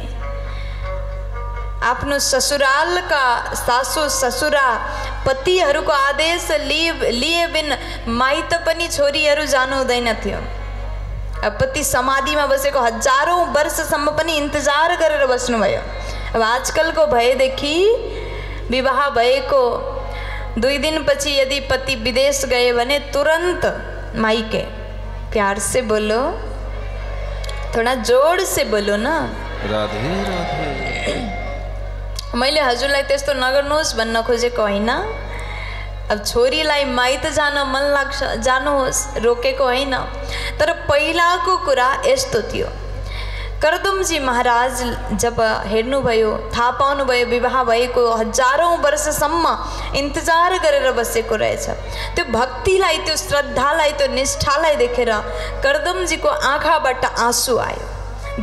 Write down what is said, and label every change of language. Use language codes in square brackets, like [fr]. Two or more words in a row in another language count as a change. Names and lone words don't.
[ne] आफ्नो ससुरालका सासू ससुरा पतिहरूको आदेश लिए बिन माइत पनि छोरीहरू जानु हुँदैन थियो। अब पति समाधिमा बसेको हजारौं वर्षसम्म पनि इन्तजार गरेर बस्नुभयो। अब आजकलको भएदेखि विवाह भएको 2 दिन पछि यदि पति विदेश गए भने तुरंत मायके। [hi] प्यार से बोलो, थोड़ा जोड़ से बोलो ना। [ne] राधे राधे। मैले हजुरलाई त्यस्तो नगर्नुहोस् भन्न खोजेको हैन। अब छोरीलाई माइत जान मन लाग्छ जानुहोस्, रोकेको हैन। तर पहिलाको कुरा यस्तो थियो, करदमजी महाराज जब हेर्नुभयो, थाहा पाउनुभयो विवाह भएको हजारौँ वर्षसम्म इन्तजार गरेर बसेको रहेछ, त्यो भक्तिलाई, त्यो श्रद्धालाई, त्यो निष्ठालाई देखेर करदमजीको आँखाबाट आँसु आयो।